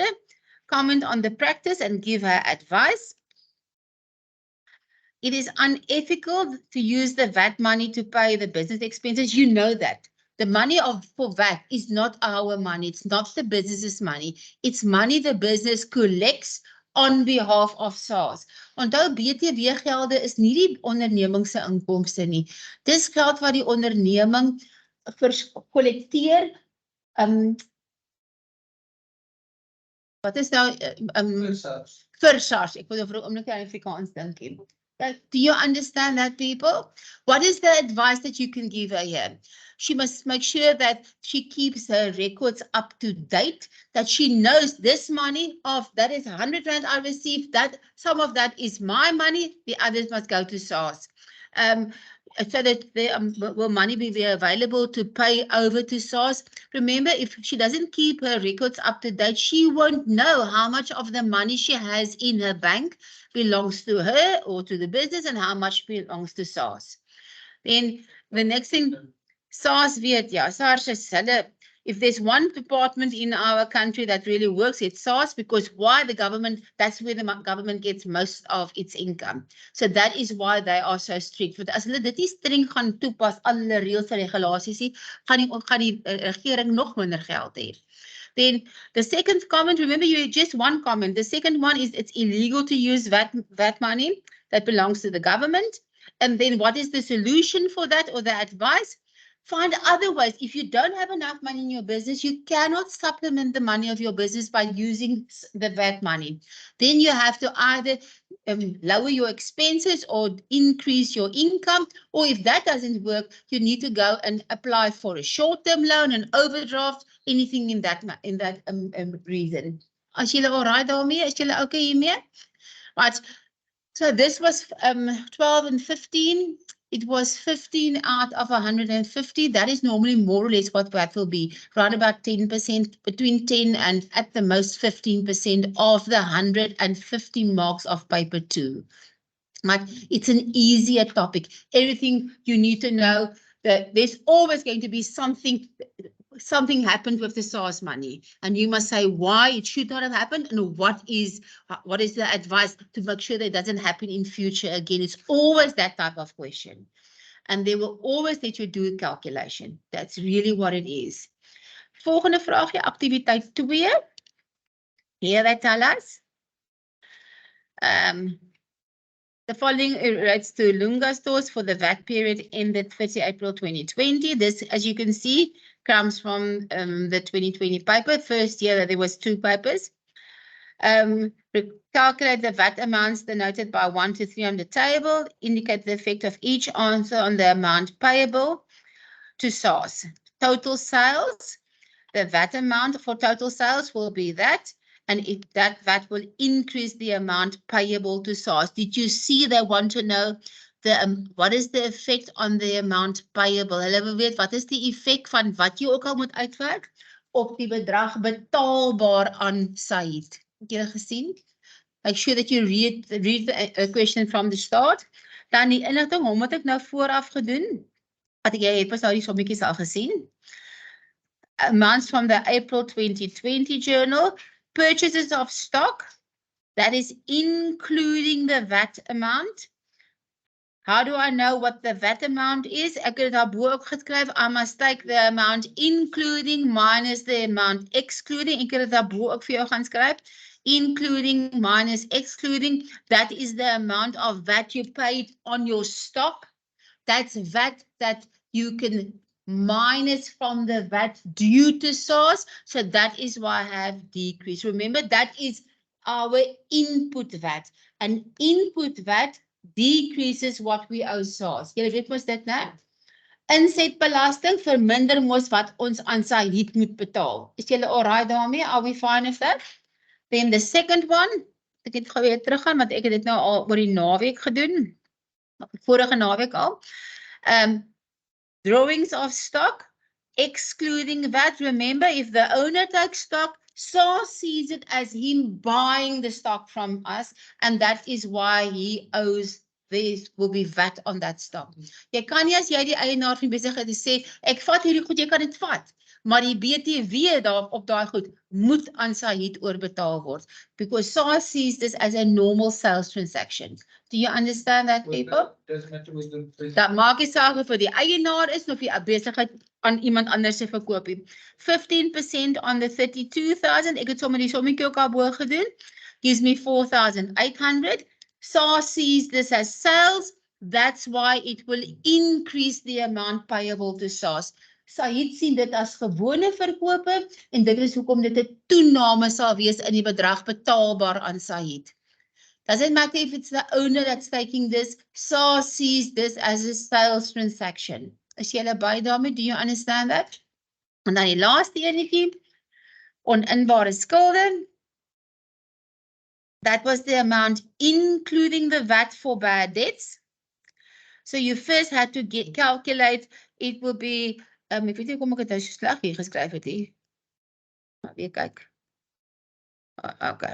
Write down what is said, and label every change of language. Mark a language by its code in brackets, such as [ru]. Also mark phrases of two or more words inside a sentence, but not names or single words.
[en] Comment on the practice and give her advice. It is unethical to use the VAT money to pay the business expenses. You know that. The money for VAT is not our money. It's not the business's money. It's money the business collects on behalf of SARS. [af] Onthou, BTW gelde is nie die onderneming se inkomste nie. Dis geld wat die onderneming kollekteer. Wat is nou vir SARS? Ek wil vir 'n oomblik aan Afrikaans dink hier. [en] Do you understand that, people? What is the advice that you can give her here? She must make sure that she keeps her records up to date, that she knows this money of that is 100 Rand I received, that some of that is my money, the others must go to SARS. So that the will money be available to pay over to SARS. Remember, if she doesn't keep her records up to date, she won't know how much of the money she has in her bank belongs to her or to the business and how much belongs to SARS. Then the next thing, [af] SARS weet, ja, SARS is hulle, [en] if there's one department in our country that really works, it's SARS, because why the government, that's where the government gets most of its income. So that is why they are so strict. [af] Want as hulle dit nie streng gaan toepas, alle reëls en regulasies nie, gaan die regering nog minder geld hê. [en] Then the second comment, remember you just one comment. The second one is it's illegal to use VAT money that belongs to the government. And then what is the solution for that or the advice? Find other ways. If you don't have enough money in your business, you cannot supplement the money of your business by using the VAT money. Then you have to either lower your expenses or increase your income. Or if that doesn't work, you need to go and apply for a short-term loan, an overdraft, anything in that reason. [af] As julle alright daarmee? Is julle okay hiermee? [en] Right. So this was 12 and 15. It was 15 out of 150. That is normally more or less what that will be. Around about 10%, between 10 and at the most 15% of the 150 marks of paper 2. But it's an easier topic. Everything you need to know, that there's always going to be something happened with the SARS money, and you must say why it should not have happened and what is the advice to make sure that it doesn't happen in future again. It's always that type of question, and they will always let you do a calculation. That's really what it is. [af] Volgende vraagje, activiteit 2. [en] Here they tell us. The following relates to Lunga stores for the VAT period ended 30 April 2020. This, as you can see, comes from the 2020 paper. First year that there was 2 papers. Calculate the VAT amounts denoted by 1 to 3 on the table. Indicate the effect of each answer on the amount payable to SARS. Total sales. The VAT amount for total sales will be that. And that VAT will increase the amount payable to SARS. Did you see they want to know what is the effect on the amount payable? [af] Hulle wil weet wat is die effek van wat jy ook al moet uitwerk op die bedrag betaalbaar aan Said. Het julle gesien? [en] Make sure that you read the question from the start. [af] Dan die inligting, hom het ek nou vooraf gedoen. Wat jy het pas nou die sommetjies al gesien. [en] Amounts from the April 2020 journal. Purchases of stock. That is including the VAT amount. How do I know what the VAT amount is? [af] Ek het daarbo ook geskryf, [en] I must take the amount including minus the amount excluding. [af] Ek het daarbo ook vir jou gaan skryf. [en] Including minus excluding. That is the amount of VAT you paid on your stock. That's VAT that you can minus from the VAT due to SARS. So that is why I have decreased. Remember, that is our input VAT. And input VAT decreases what we owe SARS. [af] Julle weet mos dit nou? Insetbelasting verminder mos wat ons aan Said moet betaal. Is julle alright daarmee? [en] Are we fine with that? Then the second one, [af] ek het gou weer teruggaan, want ek het dit nou al oor die naweek gedoen. Vorige naweek al. [en] Drawings of stock, excluding VAT. Remember, if the owner takes stock, SARS sees it as him buying the stock from us, and that is why he owes, there will be VAT on that stock. [af] Jy kan nie as jy die eienaar van besigheid sê, ek vat hierdie goed, jy kan dit vat. Maar die BTW daar op daai goed moet aan Said oorbetaal word. [en] Because SARS sees this as a normal sales transaction. Do you understand that, people? [af] Dat maak nie saak of vir die eienaar is of die besigheid aan iemand anders se verkoop. [en] 15% on the 32,000. [af] Ek het sommer die sommetjie ook al bo gedoen. [en] Gives me 4,800. SARS sees this as sales. That's why it will increase the amount payable to SARS. [af] Said sien dit as gewone verkope en dit is hoekom dit 'n toename sal wees in die bedrag betaalbaar aan Said. [en] Doesn't matter if it's the owner that's taking this, SARS sees this as a sales transaction. [af] Is julle by daarmee? [en] Do you understand that? [af] En dan die laaste enetjie, oninbare skulde. [en] That was the amount including the VAT for bad debts. So you first had to calculate, it will be [af] ek weet nie kom ek het nou so sleg hier geskryf het hier. Maar weer kyk. Okay.